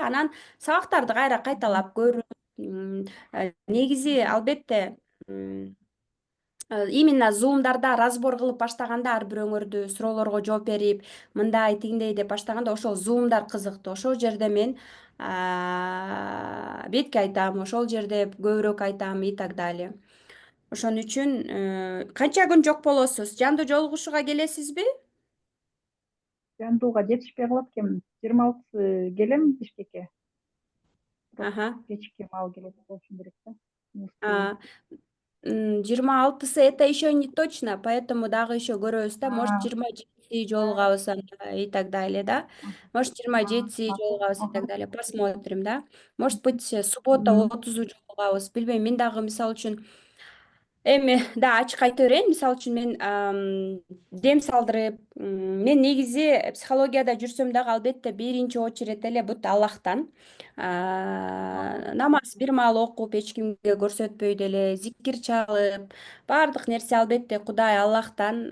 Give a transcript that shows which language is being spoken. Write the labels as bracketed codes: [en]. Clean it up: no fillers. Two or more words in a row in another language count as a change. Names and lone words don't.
[ky] Анан сабактарды кайра кайталап көрүп, негизи албетте именно Zoom'дарда разбор кылып баштаганда, ар бирөөңөрдү суроолорго жооп берип, мындай тигиндей деп баштаганда ошол Zoom'дар кызыктуу. Ошол жерде мен бетке айтам, ошол жерде көбүрөөк айтам [ru] и так далее. [ky] Ошон үчүн канча күн жок болосуз? Жандуу жолугушууга келесизби? Жандууга жетишпей калат экен. 26 келем Бишкекке. Аха. Кечки маал келет болушум керек да. [ru] 26-сы это еще не точно, поэтому [ky] дагы еще көрөбүз да. [ru] Может, А, [ky] 27-си жолугабыз анда [ru] и так далее, [ky] да. Может, 27-си жолугабыз [ru] и так далее. Посмотрим, да. Может быть, суббота мгм. [ky] 30 жолугабыз. Билбейм, мен дагы мисалы үчүн эми да ачык айта берейин. Мисалы үчүн мен дем салдырып, мен негизи психологияда жүрсөм дагы албетте биринчи очередь эле бут Аллахтан. Намаз бир маал окуп, эч кимге көрсөтпөй деле, зикир чалып, баардык нерсе албетте Кудай Аллахтан.